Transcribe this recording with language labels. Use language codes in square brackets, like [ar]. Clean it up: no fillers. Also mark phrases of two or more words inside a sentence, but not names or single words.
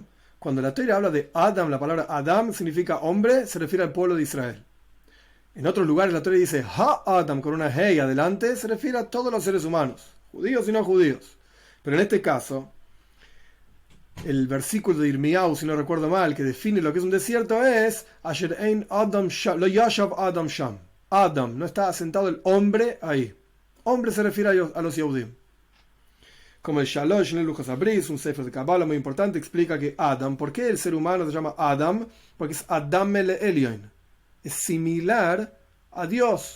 [es] Cuando la Toira habla de Adam, la palabra Adam significa hombre, se refiere al pueblo de Israel. En otros lugares la Toira dice Ha-Adam con una Hey adelante, se refiere a todos los seres humanos, judíos y no judíos. Pero en este caso, el versículo de Irmiyahu, si no recuerdo mal, que define lo que es un desierto es [he] אשר אין אדם שם, לא ישב אדם שם. [es] Adam, no está asentado el hombre ahí. Hombre se refiere a los Yehudim. Como el Shalosh en el Luchos Abris, un sefer de Kabbalah muy importante, explica que Adam, ¿por qué el ser humano se llama Adam? Porque es [he] אדמה לעליון. [es] Es similar a Dios.